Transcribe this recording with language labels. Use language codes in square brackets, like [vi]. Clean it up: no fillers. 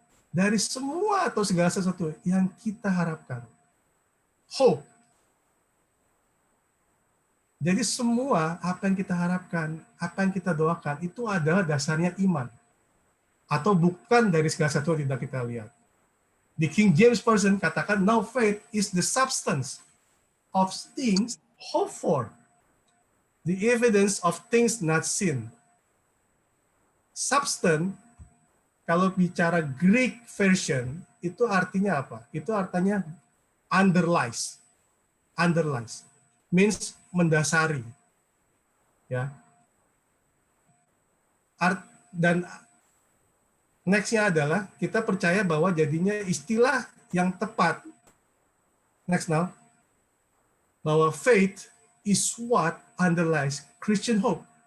[id] Dari semua atau segala sesuatu yang kita harapkan. Hope. Jadi semua apa yang kita harapkan, apa yang kita doakan, itu adalah dasarnya iman. Atau bukan dari segala sesuatu yang tidak kita lihat. Di King James Version katakan, [en] now faith is the substance of things hoped for, the evidence of things not seen. [id] Substance, kalau bicara Greek version, itu artinya apa? Itu artinya underlies. Underlies. Means mendasari. Ya. Dan next-nya adalah kita percaya bahwa jadinya istilah yang tepat. [en] Next now. Bahwa faith is what underlies Christian hope.